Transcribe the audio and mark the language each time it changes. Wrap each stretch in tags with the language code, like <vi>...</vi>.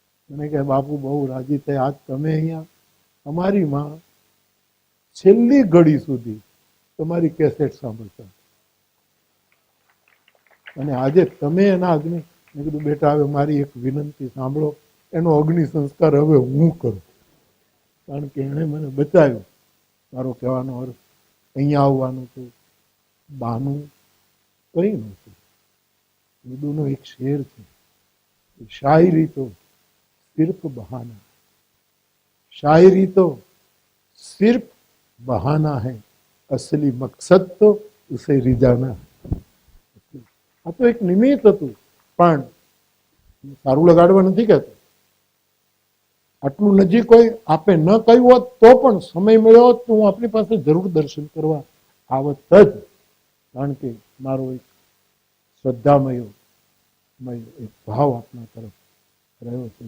<gu>મને કહે બાપુ બહુ રાજી થાય, આજ તમે અહીંયા અમારી માં છેલ્લી ઘડી સુધી તમારી કેસેટ સાંભળતા, અને આજે તમે એના અગ્નિ. મેં કીધું બેટા હવે મારી એક વિનંતી સાંભળો, એનો અગ્નિ સંસ્કાર હવે હું કરું, કારણ કે એણે મને બચાવ્યો. મારો કહેવાનો અર્થ અહીંયા આવવાનું તો બહાનું કંઈ નહોતું. ઉર્દૂનો એક શેર છે, શાયરી તો</gu> <hi>सिर्फ बहाना, शायरी तो सिर्फ बहाना है, असली मकसद तो उसे रिजाना.</hi> <gu>આ તો એક નિમિત્ત હતું, પણ સારું લગાડવા નથી કહેતો. આટલું નજીક હોય, આપે ન કહ્યું હોત તો પણ સમય મળ્યો હોત તો હું આપણી પાસે જરૂર દર્શન કરવા આવત જ, કારણ કે મારો એક શ્રદ્ધામયો એક ભાવ આપના તરફ રહ્યો છે.</gu>